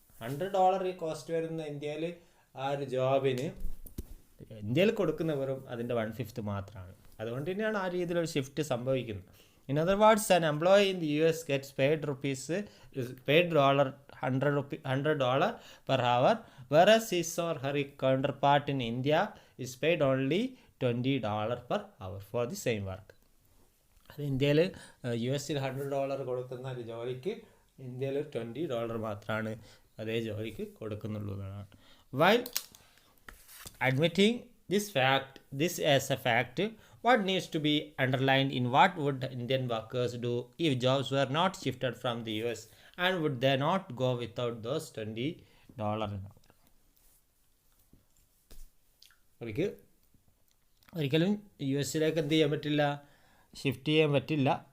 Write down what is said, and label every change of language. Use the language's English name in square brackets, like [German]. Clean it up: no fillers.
[Malayalam] $100 cost വരുന്ന ഇന്ത്യയിൽ ആ ഒരു ജോബിന് ഇന്ത്യയിൽ കൊടുക്കുന്ന വെറും അതിൻ്റെ 1/5 മാത്രമാണ്. അതുകൊണ്ട് തന്നെയാണ് ആ രീതിയിലൊരു ഷിഫ്റ്റ് സംഭവിക്കുന്നത്. [English] In other words, an employee in the US gets paid $100 per hour, whereas his or her counterpart in India is paid only $20 per hour for the same work. [Malayalam] അത് ഇന്ത്യയിൽ US $100 കൊടുക്കുന്ന ഒരു ജോലിക്ക് ഇന്ത്യയിൽ $20 മാത്രമാണ് അതേ ജോലിക്ക് കൊടുക്കുന്നുള്ളതാണ്. [English] While admitting this as a fact, what needs to be underlined in what would Indian workers do if jobs were not shifted from the US, and would they not go without those $20 an hour? [Malayalam] അവർക്ക് ഒരിക്കലും U എസിലേക്ക് എന്ത് ചെയ്യാൻ പറ്റില്ല, shift ചെയ്യാൻ പറ്റില്ല.